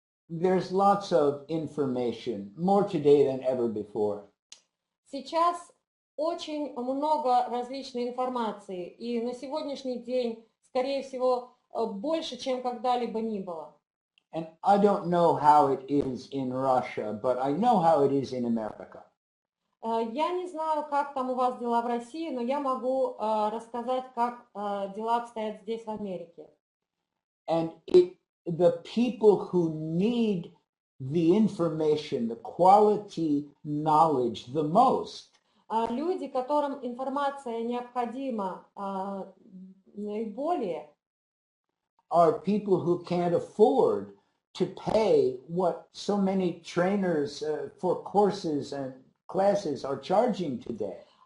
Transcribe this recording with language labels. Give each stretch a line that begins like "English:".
English: There's lots of information, more today than ever before.
Russian: Сейчас очень много различной информации, и на сегодняшний день, скорее всего, больше, чем когда-либо ни было.
English: And I don't know how it is in Russia, but I know how it is in America.
Russian: Я не знаю, как там у вас дела в России, но я могу рассказать, как дела обстоят здесь, в Америке.
English: And the people who need the information, the quality knowledge the most,
Russian: люди, которым информация необходима наиболее,
English: are people who can't afford to pay what so many trainers for courses and classes are charging today.